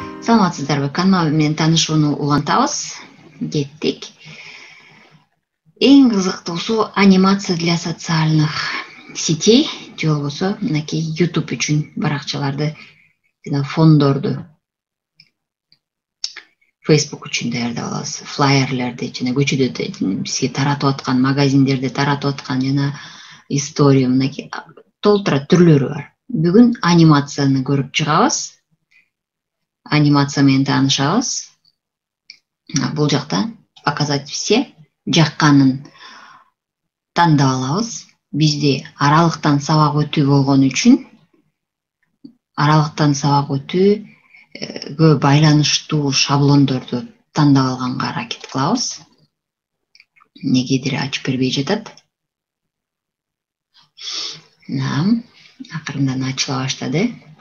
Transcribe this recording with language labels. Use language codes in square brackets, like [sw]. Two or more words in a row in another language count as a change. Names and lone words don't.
[ky] Саламатсыздарбы? Канал менен таанышууну улантабыз. Кеттик. Эң кызыктуусу [ru] анимация для социальных сетей, [ky] же болбосо мынакей YouTube үчүн баракчаларды жана фондорду Facebook үчүн даярдап алабыз. Флайерлерди жана көчөдө бизге таратып аткан, магазиндерде таратып аткан жана история мынакей толтура түрлөрү бар. Бүгүн анимацияны көрүп чыгабыз. Анимация менен таанышабыз. Бул жакта [ru] показать все [ky] жакканын тандап алабыз. Бизде аралыктан сабак өтүү болгон үчүн аралыктан сабак өтүүгө байланыштуу шаблондорду тандап алганга аракет кылабыз. Негедир ачып бербей жатат. Акырындан ачыла баштады.